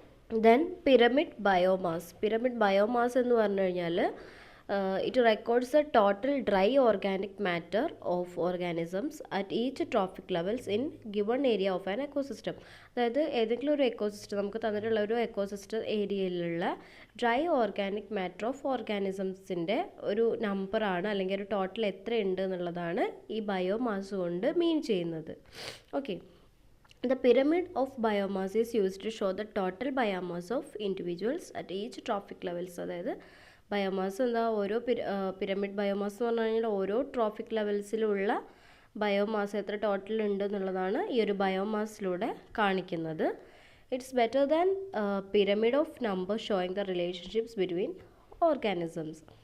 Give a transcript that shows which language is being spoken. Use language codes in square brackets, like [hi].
[en] Then pyramid biomass. Pyramid biomass [ml] എന്ന് പറഞ്ഞു കഴിഞ്ഞാൽ [en] It records the total dry organic matter of organisms at each trophic levels in given area of an ecosystem. [ml] അതായത് ഏതെങ്കിലും ഒരു ecosystem, നമുക്ക് തന്നിട്ടുള്ള ഒരു എക്കോസിസ്റ്റം ഏരിയയിലുള്ള ഡ്രൈ ഓർഗാനിക് മാറ്റർ ഓഫ് ഓർഗാനിസംസിൻ്റെ ഒരു നമ്പറാണ്, അല്ലെങ്കിൽ ഒരു ടോട്ടൽ എത്ര ഉണ്ട് എന്നുള്ളതാണ് ഈ ബയോമാസ് കൊണ്ട് മീൻ ചെയ്യുന്നത്. [en] Okay, the pyramid of biomass is used to show the total biomass of individuals at each trophic levels. [ml] അതായത് ബയോമാസ് എന്താ, ഓരോ പിരമിഡ് ബയോമാസ് എന്ന് പറഞ്ഞു കഴിഞ്ഞാൽ ഓരോ ട്രോഫിക് ലെവൽസിലുള്ള ബയോമാസ് എത്ര ടോട്ടൽ ഉണ്ട് എന്നുള്ളതാണ് ഈ ഒരു ബയോമാസിലൂടെ കാണിക്കുന്നത്. [en] It's better than pyramid of number showing the relationships between organisms.